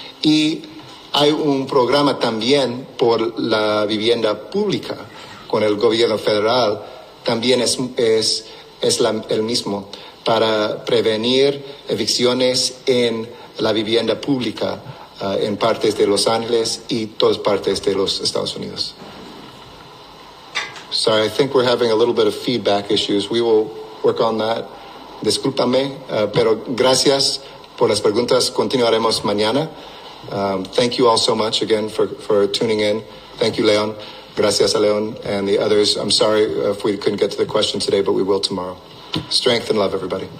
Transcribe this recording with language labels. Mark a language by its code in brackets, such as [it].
[es] Y hay un programa también por la vivienda pública con el gobierno federal, también es el mismo, para prevenir evicciones en la vivienda pública en partes de Los Ángeles y todas partes de los Estados Unidos. [en] Sorry, I think we're having a little bit of feedback issues. We will work on that. [es] Discúlpame, pero gracias por las preguntas. Continuaremos mañana. [en] Thank you all so much again for tuning in. Thank you, Leon. [es] Gracias a [en] Leon and the others. I'm sorry if we couldn't get to the question today, but we will tomorrow. Strength and love, everybody.